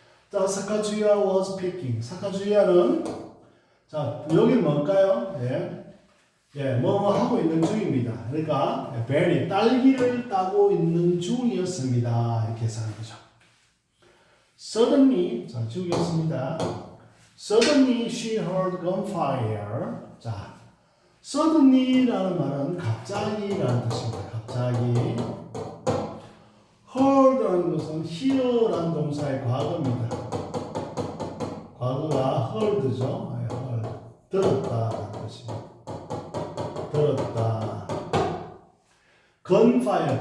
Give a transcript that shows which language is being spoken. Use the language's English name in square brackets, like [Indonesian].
[Korean] 자, 사카주이와 was picking. 사카주이와는 자, 여기는 뭘까요? 뭐 하고 있는 중입니다. 그러니까 berry, 딸기를 따고 있는 중이었습니다. 이렇게 해석하는 거죠. Suddenly, 자, 지우겠습니다. [English] Suddenly she heard gunfire. [Korean] 자, suddenly라는 말은 갑자기라는 뜻입니다. 갑자기. heard라는 것은 hear라는 동사의 과거입니다. 과거가 heard죠. heard. 들었다라는 뜻입니다. 들었다. gunfire.